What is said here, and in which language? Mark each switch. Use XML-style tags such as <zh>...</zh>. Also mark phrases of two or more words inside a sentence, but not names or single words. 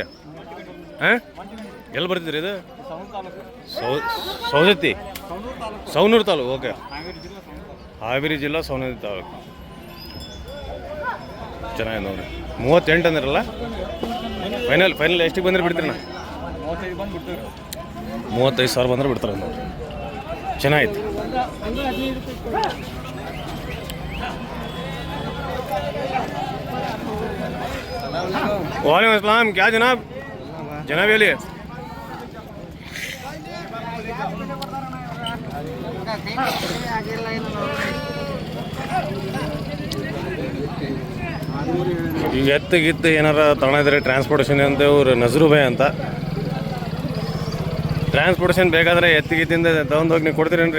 <kn>ಹಾಂ, ಎಲ್ಲಿ ಬರ್ತಿದ್ರಿ ಇದು? ಸೌದತ್ತಿ, ಸವಣೂರು ತಾಲೂಕು. ಓಕೆ, ಹಾವೇರಿ ಜಿಲ್ಲಾ ಸವಣೂರು ತಾಲೂಕು. ಚೆನ್ನಾಗಿ ನೋಡ್ರಿ. 38 ಅಂದಿರಲ್ಲ, ಫೈನಲ್ ಎಷ್ಟಿಗೆ ಬಂದ್ರೆ ಬಿಡ್ತೀರಿ? 35,000 ಬಂದ್ರೆ ಬಿಡ್ತಾರೆ ನೋಡ್ರಿ. ಚೆನ್ನಾಗಿತ್ತು.</kn> <ur>وعلیکم السلام، کیا جناب?</ur> <kn>जनाब अली ಈಗ ಎತ್ತಿಗಿತ್ತು ಏನಾರ ತಗೊಂಡಿದ್ರೆ ಟ್ರಾನ್ಸ್ಪೋರ್ಟೇಷನ್ ಅಂತ ಇವ್ರು ನಜರು ಭಾಯ್ ಅಂತ. ಟ್ರಾನ್ಸ್ಪೋರ್ಟೇಷನ್ ಬೇಕಾದರೆ ಎತ್ತಿಗಿತ್ತಿಂದ ತಗೊಂಡೋಗಿ ನೀವು ಕೊಡ್ತೀರೇನ್ರಿ?</kn>